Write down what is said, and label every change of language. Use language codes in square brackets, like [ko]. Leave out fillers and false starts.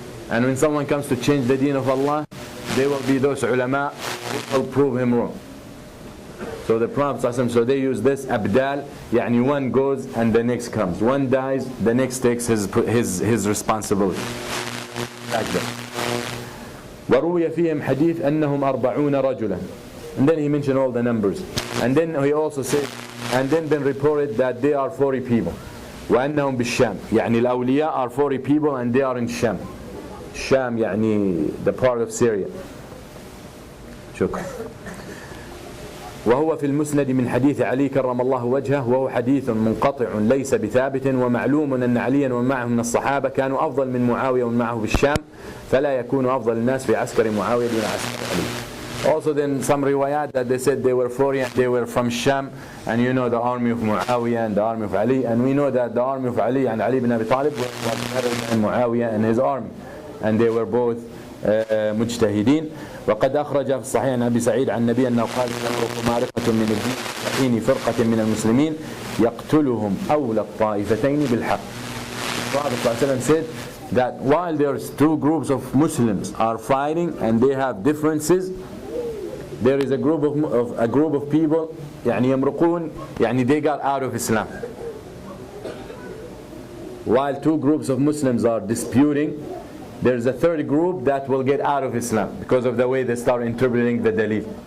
[en] And when someone comes to change the deen of Allah, they will be those ulama who will prove him wrong. So the Prophet ﷺ, so they use this abdal, يعني one goes and the next comes. One dies, the next takes his responsibility. Like that. [ar] وروي فيهم حديث أنهم 40 رجلا. [en] And then he mentioned all the numbers. And then he also said, and then reported that they are 40 people. [ar] وأنهم بالشام. يعني الأولياء [en] are 40 people and they are in Sham. Sham يعني the part of Syria. [ar] شكرا. وهو في المسند من حديث علي كرم الله وجهه وهو حديث منقطع ليس بثابت ومعلوم أن عليا ومن معه من الصحابة كانوا أفضل من معاوية ومن معه بالشام فلا يكون أفضل الناس في عسكر معاوية دون عسكر علي. [en] Also then some riwayat that they said they were 40 and they were from Sham, and you know the army of Muawiyah and the army of Ali, and we know that the army of Ali and Ali ibn Abi Talib was better than Muawiyah and his army, and they were both مجتهدين. [ar] وقد أخرج في الصحيح عن أبي سعيد عن النبي أنه قال تفرق معرفة من الدين حين فرقة من المسلمين يقتلهم أولى الطائفتين بالحق. [en] Prophet said that while there's two groups of Muslims are fighting and they have differences, there is a group of people [ar] يعني يمرقون يعني [en] they got out of Islam. While two groups of Muslims are disputing, there's a third group that will get out of Islam because of the way they start interpreting the dalil.